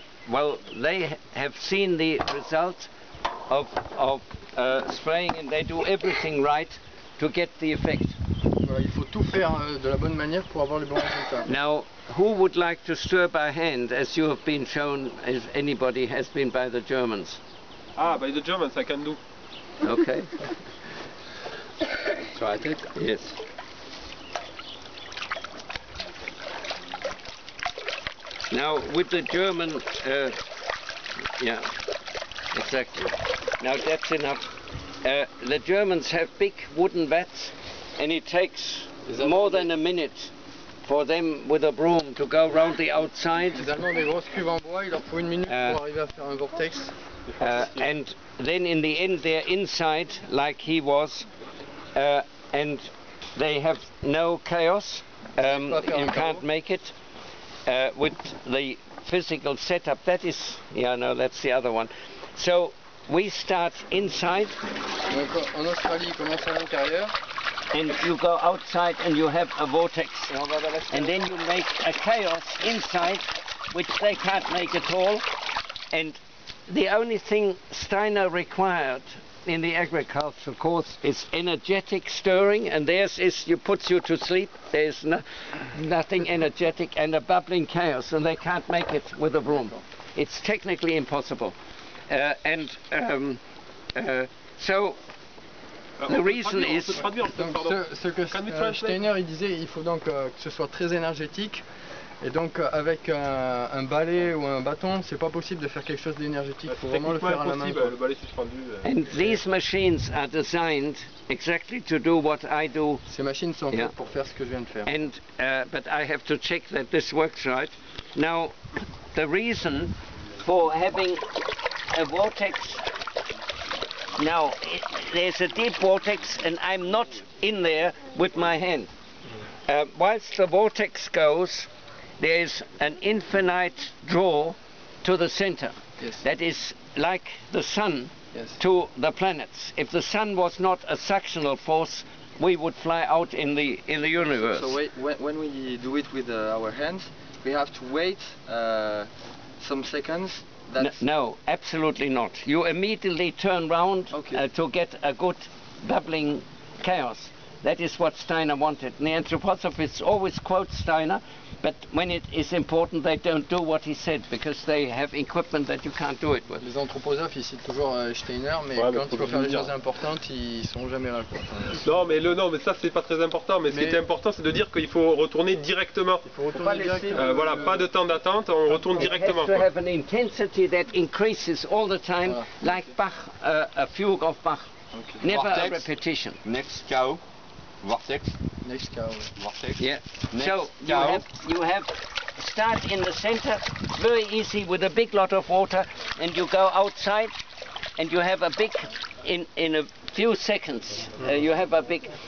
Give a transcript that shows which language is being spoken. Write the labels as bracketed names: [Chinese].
[English] Well, they have seen the result of spraying, and they do everything right to get the effect. [French] Voilà, il faut tout faire de la bonne manière pour avoir le bon résultat. [English] Now, who would like to stir by hand, as you have been shown, as anybody has been by the Germans? Ah, by the Germans I can do. Okay. [French] Sur la tête? [English] Yes. Now, with the German, yeah, exactly. Now that's enough. The Germans have big wooden vats, and it takes more than a minute for them with a broom to go round the outside. [French] Les Allemands des grosses cuves en bois, il leur faut 1 minute pour arriver à faire un vortex. [English] And then in the end they're inside like he was, and they have no chaos. You can't make it with the physical setup. That is, yeah, no, that's the other one. So we start inside. [French] Donc en Australie, il commence à l'intérieur. [English] And you go outside and you have a vortex. And then you make a chaos inside, which they can't make at all. And the only thing Steiner required in the agricultural course is energetic stirring, and theirs is puts you to sleep. There's nothing energetic and a bubbling chaos, and they can't make it with a broom. It's technically impossible. So the reason is... [French] Donc ce que Steiner il disait, il faut donc que ce soit très énergétique, et donc avec un balai ou un bâton, c'est pas possible de faire quelque chose d'énergétique, il faut vraiment le faire à la main. [English] And these machines are designed exactly to do what I do. [French] Ces machines sont faites pour faire ce que je viens de faire. [English] And but I have to check that this works right. Now, the reason for having a vortex, now there's a deep vortex and I'm not in there with my hand. Whilst the vortex goes, there is an infinite draw to the center. Yes. That is like the sun Yes. to the planets. If the sun was not a suctional force, we would fly out in the universe. So when we do it with our hands, we have to wait some seconds. No, absolutely not. You immediately turn round to get a good bubbling chaos. That is what Steiner wanted. And the anthroposophists always quote Steiner, but when it is important, they don't do what he said because they have equipment that you can't do it with. [French] Les anthroposophes, ils citent toujours Steiner, mais Ouais, quand mais il faut faire des choses importantes, ils sont jamais là, quoi. Non, mais ça c'est pas très important. Mais ce qui était important, c'est de dire qu'il faut retourner directement. Il faut retourner directement. Voilà, pas de temps d'attente, on retourne directement. [English] It has to have an intensity that increases all the time, like Bach, a fugue of Bach. Okay. Never a Vortex. repetition. Next cow. Vortex. Next cow. Vortex. Yeah. Next So cow. you have start in the center, very easy with a big lot of water, and you go outside, and you have a big in a few seconds. You have a big.